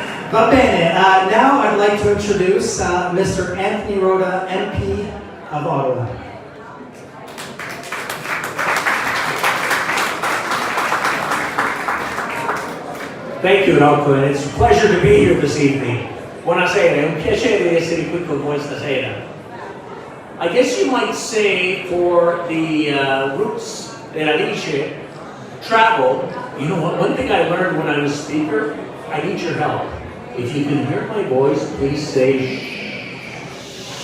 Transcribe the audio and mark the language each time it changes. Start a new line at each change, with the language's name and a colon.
Italian: Va bene,
English: now I'd like to introduce Mr. Anthony Rhoda, MP of Ottawa. Thank you, Rocco, and it's a pleasure to be here this evening.
Italian: Buonasera, è un piacere essere qui con voi stasera.
English: I guess you might say for the roots that Alice travel, you know what, one thing I learned when I was speaker, I need your help. If you can hear my voice, please say shh.